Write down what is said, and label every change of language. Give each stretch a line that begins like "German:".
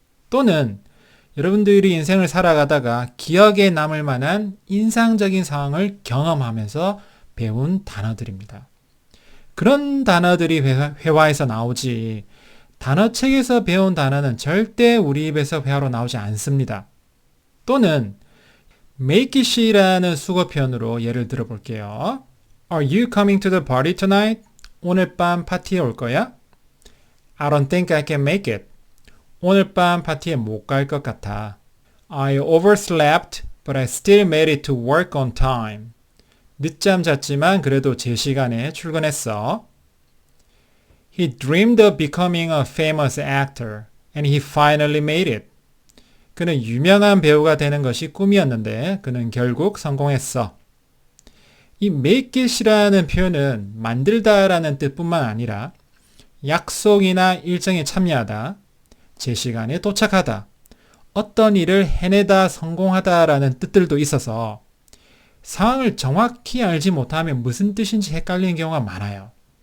Korean: 또는 여러분들이 인생을 살아가다가 기억에 남을 만한 인상적인 상황을 경험하면서 배운 단어들입니다. 그런 단어들이 회화에서 나오지 단어책에서 배운 단어는 절대 우리 입에서 회화로 나오지 않습니다. 또는 make it이라는 수거 표현으로 예를 들어 볼게요.
English: Are you coming to the party tonight?
Korean: 오늘 밤 파티에 올 거야?
English: I don't think I can make it.
Korean: 오늘 밤 파티에 못 갈 것 같아.
English: I overslept, but I still made it to work on time.
Korean: 늦잠 잤지만 그래도 제 시간에 출근했어.
English: He dreamed of becoming a famous actor and he finally made it.
Korean: 그는 유명한 배우가 되는 것이 꿈이었는데 그는 결국 성공했어. 이 make it이라는 표현은 만들다라는 뜻뿐만 아니라 약속이나 일정에 참여하다, 제 시간에 도착하다, 어떤 일을 해내다 성공하다라는 뜻들도 있어서 상황을 정확히 알지 못하면 무슨 뜻인지 헷갈리는 경우가 많아요.